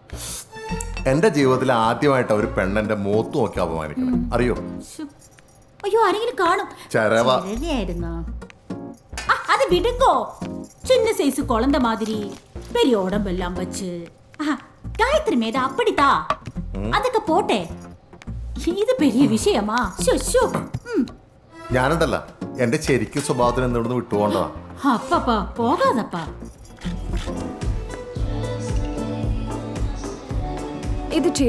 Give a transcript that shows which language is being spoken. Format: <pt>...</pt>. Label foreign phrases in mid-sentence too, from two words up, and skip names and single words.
<ml>എന്റെ ജീവിതത്തിൽ ആദ്യമായിട്ട് ഒരു പെണ്ണെന്റെ മൂത്ത് നോക്കി അപമാനിക്കണം. അറിയോ? അയ്യോ, ആരെങ്കിലും കാണും. ചെരവയായിരുന്നോ? അത് വിടുങ്കോ.</ml> <ta>சின்ன சைஸ் குழந்தை மாதிரி பெரிய உடம்பெல்லாம் வச்சு காயத்ரி மேத அப்படித்தா</ta> <ml>അതൊക്കെ പോട്ടെ. ഇത് പെരിയ വിഷയമാ. ഞാനുണ്ടല്ല എന്റെ ശരിക്കും സ്വഭാവത്തിന് എന്തുകൊണ്ട് വിട്ടുപോകേണ്ടതാ. അപ്പപ്പാ പോകാതപ്പാ. ഇത് ടീന.</ml>